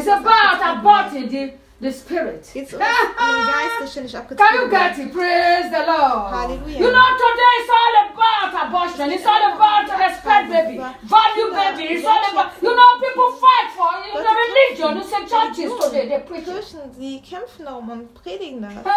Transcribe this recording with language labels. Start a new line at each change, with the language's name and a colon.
English: It's about aborting the spirit.
German: Geht es um den Geist, der ständig abgetrieben wird?
English: Can you get it? Praise the Lord. Halleluja. You know, today is all about abortion. It's all about respect, baby. Value, baby. It's all about... You know, people fight for it. The religion. It's the churches today. They preach.
German: Kirchen, sie kämpfen darum und predigen das.